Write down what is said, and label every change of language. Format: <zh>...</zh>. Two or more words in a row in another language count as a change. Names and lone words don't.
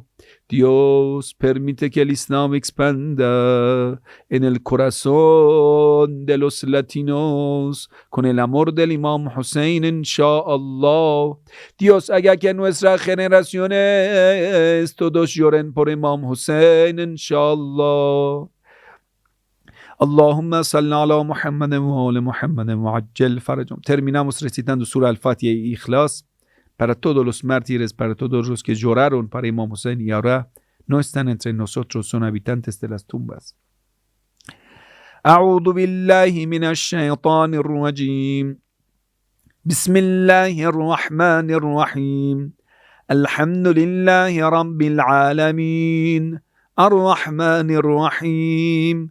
<es>Dios, permite que el Islam expanda en el corazón de los latinos con el amor del Imam Hussein, inshallah. Dios, haga que nuestras generaciones todos lloren por Imam Hussein, inshallah.</es> <ar>اللهم صل على محمد وعلى محمد وعجل فرجهم.</ar> <es>Terminamos recitando Surah Al-Fatiha y Ikhlas para todos los mártires, para todos los que lloraron para Imam Hussein y ahora no están entre nosotros, son habitantes de las tumbas.</es> <ar>أعوذ بالله من الشيطان الرجيم. بسم الله الرحمن الرحيم. الحمد لله رب العالمين. الرحمن الرحيم.</ar>